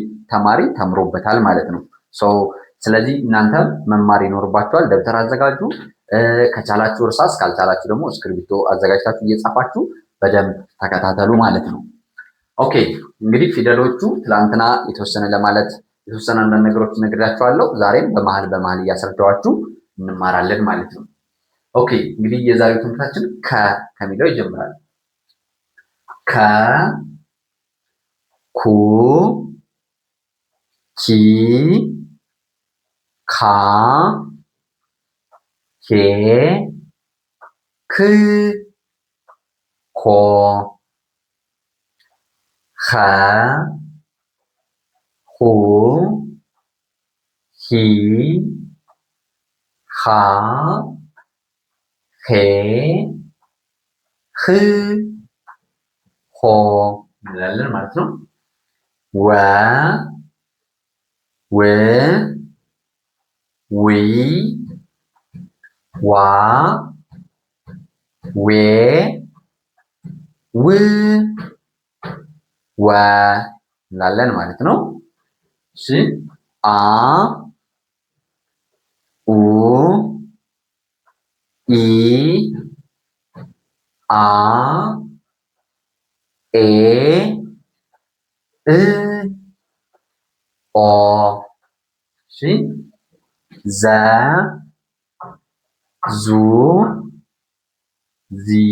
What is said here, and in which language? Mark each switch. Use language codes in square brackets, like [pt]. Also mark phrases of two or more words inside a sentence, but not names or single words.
[am] ተማሪ ተምሮበታል ማለት ነው። ስለዚህ እናንተም መማር ይኖርባችኋል። ደብተር አዘጋጁ። ከቻላችሁ እርሳስ፣ ካልቻላችሁ ደግሞ እስክሪብቶ አዘጋጅታችሁ እየጻፋችሁ በደንብ ተከታተሉ ማለት ነው። ኦኬ እንግዲህ ፊደሎቹ ትላንትና የተወሰነ አንዳንድ ነገሮች ነግሬያችኋለሁ። ዛሬም በመሀል እያስረዳኋችሁ እንማራለን ማለት ነው። ኦኬ እንግዲህ የዛሬው ትምህርታችን ከሚለው ይጀምራል። ከ ኩ ኪ ካ ኬ ክ ኮ ኸ ሁ ሂ ሃ ሄ ህ ሆ እንላለን ማለት ነው። ወ ው ዊ ዋ ዌ ው ወ እንላለን ማለት ነው። እሺ አ ኡ ኢ አ ኤ እ ኦ እሺ ዘ ዙ ዚ